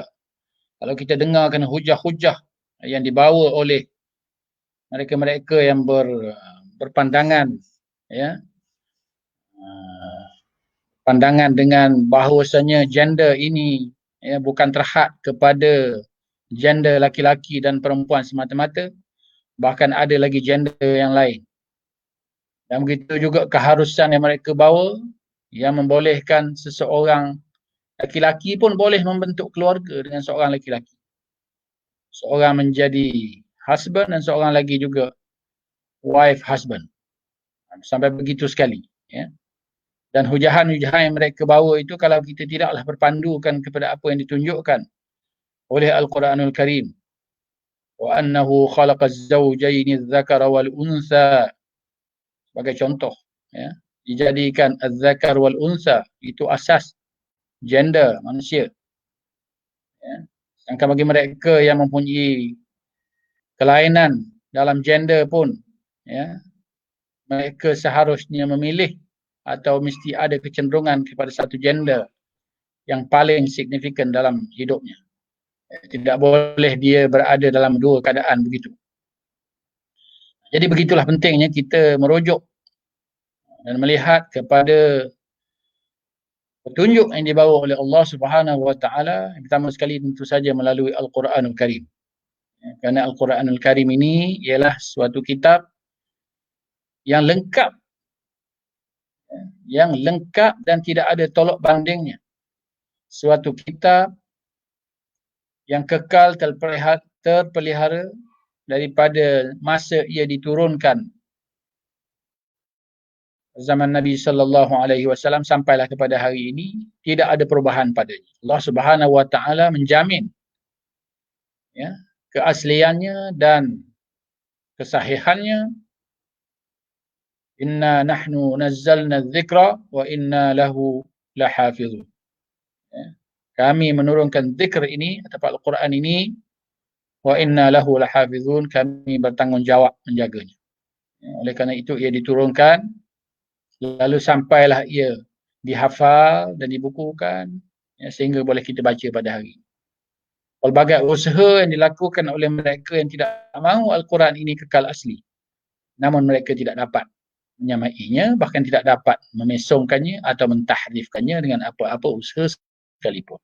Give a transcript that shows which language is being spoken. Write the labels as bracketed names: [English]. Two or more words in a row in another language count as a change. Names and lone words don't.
[Malay] Kalau kita dengarkan hujah-hujah yang dibawa oleh mereka-mereka yang berpandangan pandangan dengan bahawasanya gender ini bukan terhad kepada gender laki-laki dan perempuan semata-mata, bahkan ada lagi gender yang lain. Dan begitu juga keharusan yang mereka bawa yang membolehkan seseorang laki-laki pun boleh membentuk keluarga dengan seorang laki-laki. Seorang menjadi husband dan seorang lagi juga [English] wife husband. [Malay] Sampai begitu sekali. Dan hujahan-hujahan yang mereka bawa itu kalau kita tidaklah berpandukan kepada apa yang ditunjukkan oleh Al-Quranul Karim. [Arabic] وأنه خلق الزوجين الذكر والأنثى, [Malay] sebagai contoh, ya, dijadikan [Arabic] الذكر والأنثى [Malay] itu asas gender manusia, ya. Sedangkan bagi mereka yang mempunyai kelainan dalam gender pun, ya, mereka seharusnya memilih atau mesti ada kecenderungan kepada satu gender yang paling signifikan dalam hidupnya. Tidak boleh dia berada dalam dua keadaan begitu. Jadi begitulah pentingnya kita merujuk dan melihat kepada petunjuk yang dibawa oleh Allah [Arabic] سبحانه وتعالى. [Malay] Pertama sekali tentu saja melalui Al-Quranul Karim. Kerana Al-Quranul Karim ini ialah suatu kitab yang lengkap, dan tidak ada tolak bandingnya. Suatu kitab yang kekal terpelihara daripada masa ia diturunkan zaman Nabi [Arabic] صلى الله عليه وسلم [Malay] sampailah kepada hari ini, tidak ada perubahan padanya. Allah [Arabic] سبحانه وتعالى [Malay] menjamin, ya, keasliannya dan kesahihannya. [Arabic] إنا نحن نزلنا الذكر وإنا له لحافظون. [Malay] Ya. Kami menurunkan zikr ini atau Al-Quran ini, [Arabic] وإنا له لحافظون, [Malay] kami bertanggungjawab menjaganya. Ya, oleh kerana itu ia diturunkan, lalu sampailah ia dihafal dan dibukukan, ya, sehingga boleh kita baca pada hari ini. Pelbagai usaha yang dilakukan oleh mereka yang tidak mahu Al-Quran ini kekal asli, namun mereka tidak dapat menyamainya, bahkan tidak dapat memesongkannya atau mentahrifkannya dengan apa-apa usaha sekalipun.